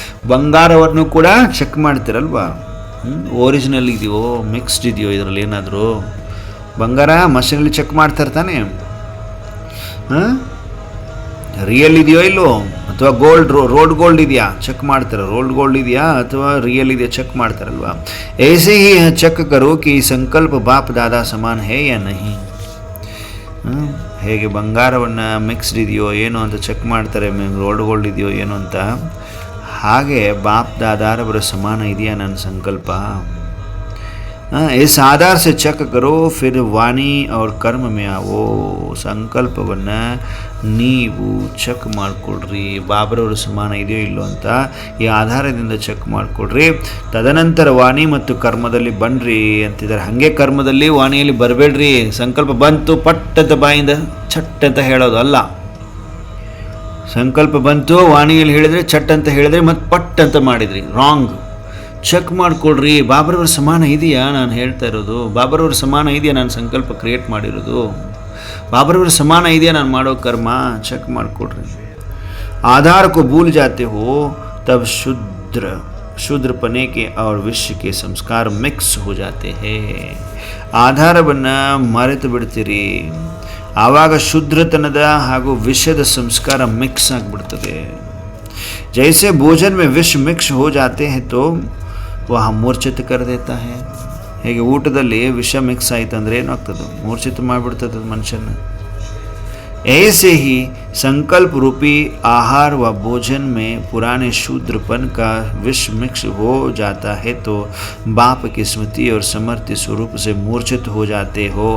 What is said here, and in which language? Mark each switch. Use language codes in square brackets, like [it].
[kn] ಬಂಗಾರವನ್ನು ಕೂಡ check ಮಾಡ್ತೀರಲ್ವಾ, original ಇದೆಯೋ ಮಿಕ್ಸ್ಡ್ ಇದೆಯೋ, ಇದರಲ್ಲಿ ಏನಾದರೂ ಬಂಗಾರ ಮಷೀನಲ್ಲಿ ಚೆಕ್ ಮಾಡ್ತಾರೆ ತಾನೆ, ರಿಯಲ್ ಇದೆಯೋ ಇಲ್ಲೋ, ಅಥವಾ ರೋಡ್ ಗೋಲ್ಡ್ ಇದೆಯಾ ಚೆಕ್ ಮಾಡ್ತಾರೆ, ರೋಲ್ಡ್ ಗೋಲ್ಡ್ ಇದೆಯಾ ಅಥವಾ ರಿಯಲ್ ಇದೆಯಾ ಚೆಕ್ ಮಾಡ್ತಾರಲ್ವಾ. [hi] ऐसे ही ಚೆಕ್ करो कि संकल्प बाप दादा समान है या नहीं. [kn] ಹೇಗೆ ಬಂಗಾರವನ್ನು ಮಿಕ್ಸ್ಡ್ ಇದೆಯೋ ಏನೋ ಅಂತ ಚೆಕ್ ಮಾಡ್ತಾರೆ, ರೋಲ್ಡ್ ಗೋಲ್ಡ್ ಇದೆಯೋ ಏನೋ ಅಂತ, ಹಾಗೆ ಬಾಪ್ ದಾದಾರವರ ಸಮಾನ ಇದೆಯಾ ನನ್ನ ಸಂಕಲ್ಪ. [hi] इस आधार से ಚೆಕ್ करो, फिर वाणी और कर्म में आओ. [kn] ಸಂಕಲ್ಪವನ್ನು ನೀವು ಚೆಕ್ ಮಾಡಿಕೊಡ್ರಿ, ಬಾಬ್ರವ್ರ ಸಮಾನ ಇದೆಯೋ ಇಲ್ಲೋ ಅಂತ ಈ ಆಧಾರದಿಂದ ಚೆಕ್ ಮಾಡಿಕೊಡ್ರಿ. ತದನಂತರ ವಾಣಿ ಮತ್ತು ಕರ್ಮದಲ್ಲಿ ಬನ್ನಿರಿ ಅಂತಿದ್ದಾರೆ. ಹಾಗೆ ಕರ್ಮದಲ್ಲಿ ವಾಣಿಯಲ್ಲಿ ಬರಬೇಡ್ರಿ. ಸಂಕಲ್ಪ ಬಂತು ಪಟ್ ಅಂತ ಬಾಯಿಂದ ಚಟ್ ಅಂತ ಹೇಳೋದು ಅಲ್ಲ. ಸಂಕಲ್ಪ ಬಂತು ವಾಣಿಯಲ್ಲಿ ಹೇಳಿದರೆ ಚಟ್ ಅಂತ ಹೇಳಿದರೆ ಮತ್ತು ಪಟ್ ಅಂತ ಮಾಡಿದ್ರಿ, ರಾಂಗ್. ಚೆಕ್ ಮಾಡಿಕೊಡ್ರಿ, ಬಾಬ್ರವ್ರ ಸಮಾನ ಇದೆಯಾ ನಾನು ಹೇಳ್ತಾ ಇರೋದು, ಬಾಬ್ರವ್ರ ಸಮಾನ ಇದೆಯಾ ನಾನು ಸಂಕಲ್ಪ ಕ್ರಿಯೇಟ್ ಮಾಡಿರೋದು, ಬಾಬ್ರವ್ರ ಸಮಾನ ಇದೆಯಾ ನಾನು ಮಾಡೋ ಕರ್ಮ, ಚೆಕ್ ಮಾಡಿಕೊಡ್ರಿ. [hi] आधार को भूल जाते हो तब ಶೂದ್ರಪನೆ के और विश्व के संस्कार मिक्स हो जाते हैं. [kn] ಆಧಾರವನ್ನು ಮರೆತು ಬಿಡ್ತೀರಿ, ಆವಾಗ ಶುದ್ರತನದ ಹಾಗೂ ವಿಷದ ಸಂಸ್ಕಾರ ಮಿಕ್ಸ್ ಆಗಿಬಿಡ್ತದೆ. [hi] जैसे भोजन में विष मिक्स हो जाते हैं तो वह मूर्ಛಿತ कर देता है. [kn] ಹೇಗೆ ಊಟದಲ್ಲಿ ವಿಷ ಮಿಕ್ಸ್ ಆಯ್ತು ಅಂದರೆ ಏನಾಗ್ತದೆ, ಮೂರ್ಛಿತ ಮಾಡಿಬಿಡ್ತದೆ ಮನುಷ್ಯನ. [hi] ऐसे ही संकल्प रूपी आहार व भोजन में पुराने शूद्रपन का विष मिक्स हो जाता है तो बाप की स्मृति और समर्थ्य स्वरूप से मूर्छित हो जाते हो।